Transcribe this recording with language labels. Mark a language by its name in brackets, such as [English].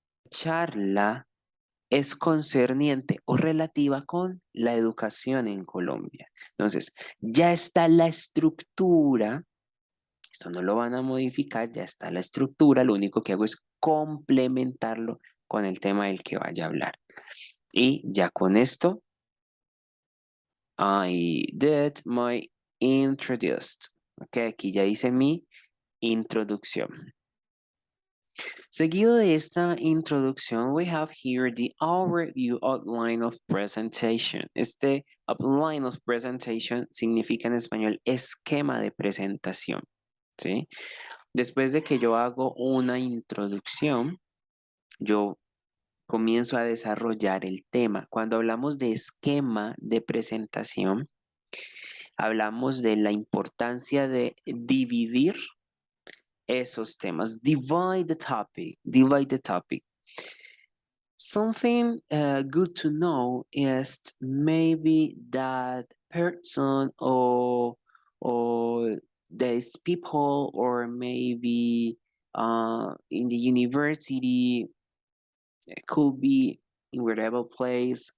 [Spanish] Charla es concerniente o relativa con la educación en Colombia. Entonces, ya está la estructura. Esto no lo van a modificar, ya está la estructura. Lo único que hago es complementarlo con el tema del que vaya a hablar. Y ya con esto, [English] I did my introduced. [Spanish] Ok, aquí ya hice mi introducción. Seguido de esta introducción, [English] we have here the overview outline of presentation. [Spanish] Este [English] outline of presentation [Spanish] significa en español esquema de presentación, ¿sí? Después de que yo hago una introducción, yo comienzo a desarrollar el tema. Cuando hablamos de esquema de presentación, hablamos de la importancia de dividir esos temas. [English] Divide the topic. Divide the topic. Something good to know is maybe that person or these people or maybe in the university could be in whatever place.